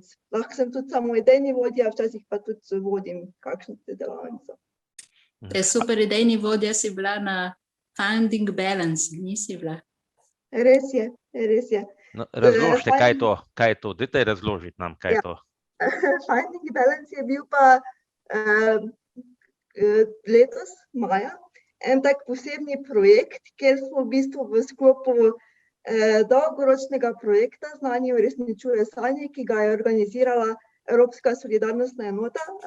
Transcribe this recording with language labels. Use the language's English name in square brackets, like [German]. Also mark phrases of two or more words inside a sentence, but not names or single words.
[Slovenian] Lahko sem tudi samo idejni vodja, včasih pa tudi vodim kakšno delavnico. Super idejni vodja si bila na Finding Balance, nisi bila? Res je. No, razložite, kaj je to? Dajte razložiti nam, kaj je to. Finding Balance je bil pa letos, maja, en tak posebni projekt, kjer smo v bistvu v sklopu dolgoročnega projekta Znanje uresničuje sanje, ki ga je organizirala Evropska solidarnostna enota.